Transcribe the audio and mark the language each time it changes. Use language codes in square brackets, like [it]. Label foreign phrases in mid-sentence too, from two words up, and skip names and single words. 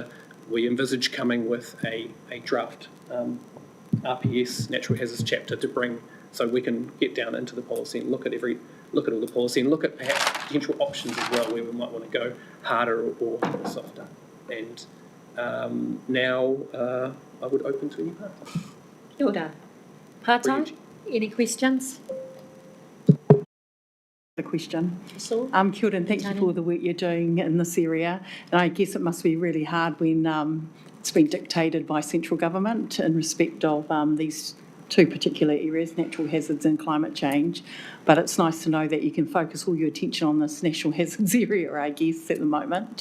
[en] We envisage coming with a draft RPS natural hazards chapter to bring, so we can get down into the policy and look at all the policy and look at perhaps potential options as well, where we might want to go harder or softer. And now I would open to any part. [mi] Kia ora. Pātai, [en] any questions? The question. Saul? [mi] Kia ora, [en] and thank you for the work you're doing in this area. And I guess it must be really hard when it's been dictated by central government in respect of these two particular areas, natural hazards and climate change. But it's nice to know that you can focus all your attention on this natural hazards area, I guess, at the moment.